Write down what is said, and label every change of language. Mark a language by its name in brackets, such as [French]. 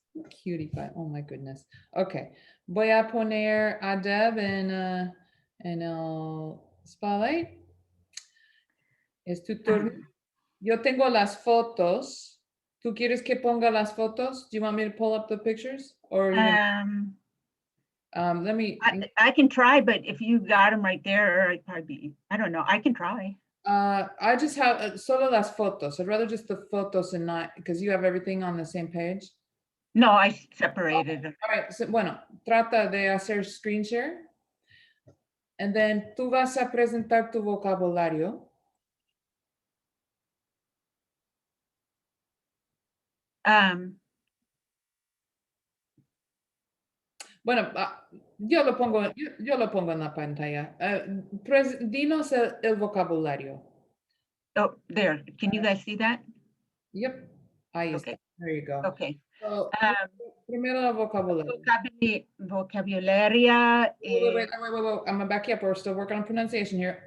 [English] Cutie pie, oh my goodness. [Spanish] Okay, voy a poner a Deb en el spotlight. Es tu turno. Yo tengo las fotos. ¿Tú quieres que ponga las fotos? [English] Do you want me to pull up the pictures? Or you let me, I can try, but if you got them right there, I'd probably be, I don't know, I can try. I just have [Spanish] solo las fotos. [English] I'd rather just the photos and not, because you have everything on the same page. No, I separated them. All right, so, [Spanish] bueno, trata de hacer screen share. [English] And then [Spanish] tú vas a presentar tu vocabulario. Bueno, yo lo pongo en la pantalla. Dinos el vocabulario. [English] Oh, there, can you guys see that? [Spanish] Yep, ahí [English] Okay. [Spanish] está. [English] There you go. Okay. [Spanish] So, primero el vocabulario. Vocabularia. [English] Wait. I'm gonna back you up. We're still working on pronunciation here.